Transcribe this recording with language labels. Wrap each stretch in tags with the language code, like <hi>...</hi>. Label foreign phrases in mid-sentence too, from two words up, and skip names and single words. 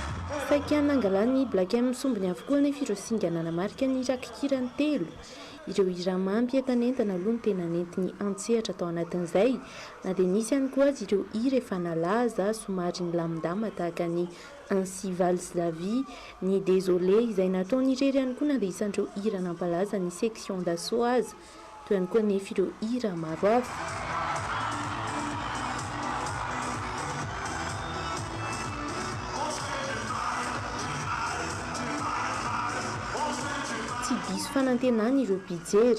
<mg>Saika nangalany Black M sombony avokoa nefa ireo singa nanamarika ny rakikirany telo. Ireo hira mampy entanentana aloha ny tena nentiny antsehatra tao anatin'izay, na dia nisy ihany koa azy ireo hira efa nalaza somary nilamindama tahaka ny Ainsi valse la vie, ny Désolé izay nataony irery ihany koa na dia isan'ireo hira nampalaza ny section d'assaut azy, toy ihany koa nefa ireo hira maro hafa. Tsy diso fanantenana ireo mpijery.</mg>